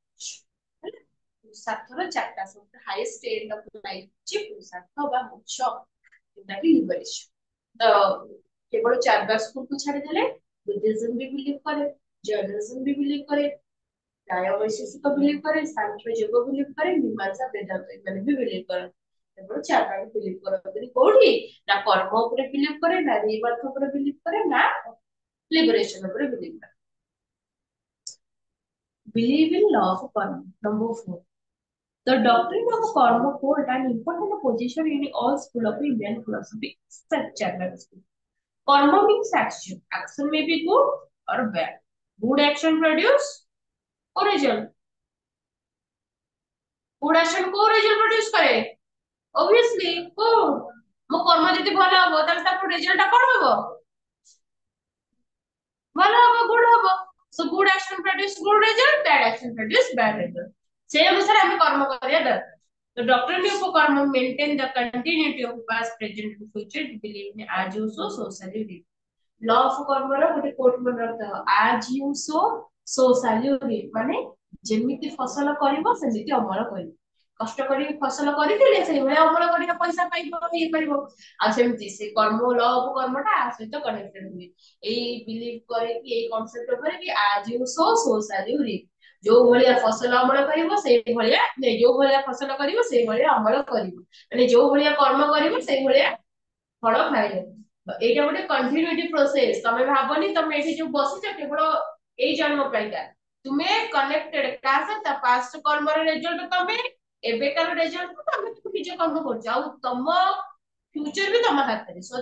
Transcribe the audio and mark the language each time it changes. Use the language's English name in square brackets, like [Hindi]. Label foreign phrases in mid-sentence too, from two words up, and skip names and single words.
[Odia] ହେଲା ପୁରୁଷାର୍ଥର 4ଟା ସବୁଠୁ [English] highest end of life [Odia] ଅଛି ପୁରୁଷାର୍ଥ ବା ମୋକ୍ଷ ଯୋଉଟା କି ଲିବରେସନ ତ କେବଳ 4 କୁ ଛାଡିଦେଲେ ବୁଦ୍ଧିଜମ ବି ବିଲିଭ କରେ ଜୈନିଜମ ବି ବିଲିଭ କରେ ନ୍ୟାୟ ବୈଶେଷିକ ବିଲିଭ କରେ ସାଂଖ୍ୟ ଯୋଗ ବିଲିଭ କରେ ମୀମାଂସା ବେଦାନ୍ତ ଏମାନେ ବି ବିଲିଭ କରନ୍ତି କେବଳ 4ଟାକୁ ବିଲିଭ କରନ୍ତି କୋଉଠି ନା କର୍ମ ଉପରେ ବିଲିଭ କରେ ନା ରିବର୍ଥ ଉପରେ ବିଲିଭ କରେ ନା ଲିବରେସନ ଉପରେ ବିଲିଭ କରେ [English] believe in law of karma number 4 The doctrine of karma hold an important position in all school of Indian philosophy, such as karma means action. Action may be good or bad. Good action produce or result. Good action को result produce करे. Obviously, good. [Odia] ମୋ କର୍ମ ଯଦି ଭଲ ହବ ତାହେଲେ ତାର ରେଜଲ୍ଟ କଣ ହବ ଭଲ ହବ ଗୁଡ ହବ [English] so good action produce good result bad action produce bad result [Odia] সেই ଅନୁସାରେ ଆମେ କର୍ମ କରିବା ଦରକାର [English] the doctrine of karma maintain the continuity of past present and future to believe in as you sow so shall you reap [Odia] law of karma ର ଗୋଟେ କୋଟ ମନେ ରଖିଥାଅ as [English] you sow so shall you reap [Odia] ମାନେ ଯେମିତି ଫସଲ କରିବ ସେମିତି ଅମଳ କରିବ କଷ୍ଟ କରି ଫସଲ କରିଥିଲେ ସେଇଭଳିଆ ଅମଳ କରିବା ପଇସା ପାଇବ ଇଏ କରିବ ଆଉ ସେମିତି ସେ କର୍ମ [English] law of [Odia] କର୍ମଟା ଆ ସହିତ କନେକ୍ଟେଡ ହୁଏ ଏଇ ବିଲିଭ କରିକି ଏଇ କନସେପ୍ଟ ଉପରେ କି [English] as you sow so shall you reap [Odia] ଯୋଉ ଭଳିଆ ଫସଲ ଅମଳ କରିବ ସେଇ ଭଳିଆ ଯୋଉ ଭଳିଆ ଫସଲ କରିବ ସେଇ ଭଳିଆ ଅମଳ କରିବ ମାନେ ଯୋଉ ଭଳିଆ କର୍ମ କରିବ ସେଇ ଭଳିଆ ଫଳ ଖାଇବ ଏଇଟା ଗୋଟେ [English] continuity process [Odia] ତମେ ଭାବନି ତମେ ଏଠି ଯୋଉ ବସିଛ କେବଳ ଏଇ ଜନ୍ମ ପାଇଁକା ତୁମେ କନେକ୍ଟେଡ କାହା ସହିତ ପାଷ୍ଟ କର୍ମର ରେଜଲ୍ଟ ତମେ ଏବେକାର ରେଜଲ୍ଟ ତମେ ନିଜ କର୍ମ କରୁଛ ଆଉ ତମ ଫ୍ୟୁଚର ବି ତମ ହାତରେ ସୋ